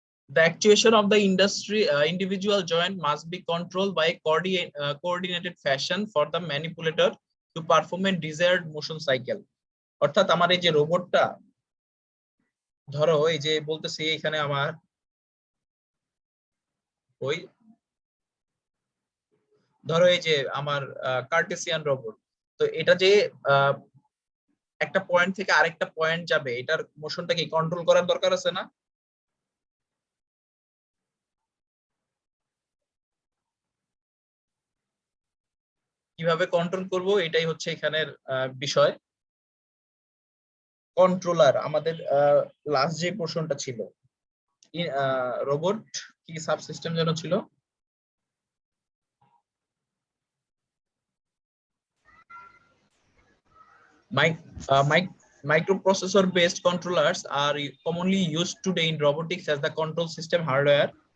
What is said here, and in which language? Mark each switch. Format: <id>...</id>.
<en>The actuation of the individual joint must be controlled by coordinated fashion for the manipulator to perform a desired motion cycle.</en> <bn>অর্থাৎ আমার এই যে রোবটটা, ধরো এই যে বলতেছি এখানে আমার ওই ধরো এই যে আমার কার্টেসিয়ান রোবট, তো এটা যে একটা পয়েন্ট থেকে আরেকটা পয়েন্ট যাবে, এটার মোশনটাকে কন্ট্রোল করার দরকার আছে না? কিভাবে কন্ট্রোল করব এটাই হচ্ছে এখানের বিষয়। কন্ট্রোলার আমাদের লাস্ট যে পোর্শনটা ছিল, রোবট কি সাবসিস্টেম যেন ছিল,</bn> <en>microprocessor based controllers are commonly used today in robotics as the control system hardware.</en>